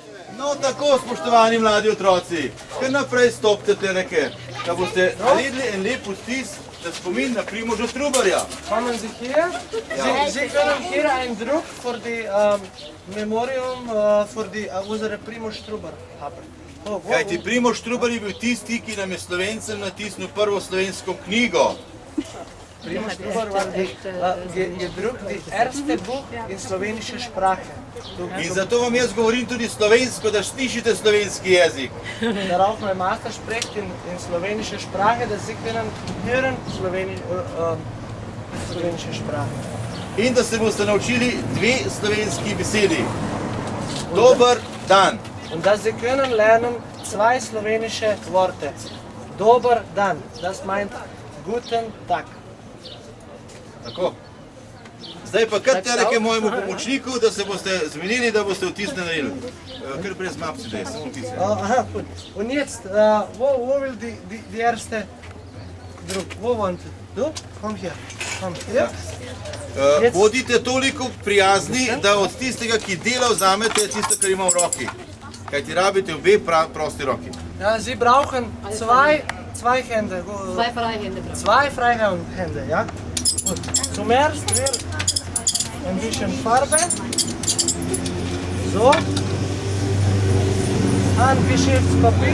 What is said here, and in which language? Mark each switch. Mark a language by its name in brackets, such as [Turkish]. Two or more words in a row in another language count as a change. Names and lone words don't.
[Slovenian] No tako, spoštovani mladi otroci, kar naprej stopite tleke, da boste naredili en lep vtis za spomin na Primoža Trubarja. [German] Kommen Sie hier. Sie können hier einen Druck für die Memorium für die unsere Primož Trubar haben. [Slovenian] Kajti Primož Trubar je bil tisti, ki nam je Slovencem natisnil prvo slovensko knjigo. [German] Primož Trubar je drugt die erste Buch in slovenische Sprache. [Slovenian] In zato vam jaz govorim tudi slovensko, da slišite slovenski jezik. [German] Darauf mein Master spricht in slowenische Sprache, dass Sie können hören slowenische Sprache. [Slovenian] In da se boste naučili dve slovenski besedi. Dober dan. [German] Und dass Sie können lernen zwei slowenische Worte. [Slovenian] Dober dan, [German] das meint guten Tag. [Slovenian] Tako. Zdaj pa kar teleke mojemu pomočniku, da se boste zmenili, da boste vtis naredili. Kar brez mapci, da je samo vtise. [German] Aha, gut. Und jetzt, wo will die erste Druck? Wo wollen Sie? Du? Komm hier. Komm hier. [Slovenian] Bodite toliko prijazni, da od tistega, ki dela, vzamete tisto, kar ima v roki. Kajti rabite obe prosti roki. [German] Ja, Sie brauchen zwei Hände. Zwei freie Hände. Zwei freie Hände, ja? Gut. Zum ersten ein bisschen Farbe. So. Handgeschichtspapier.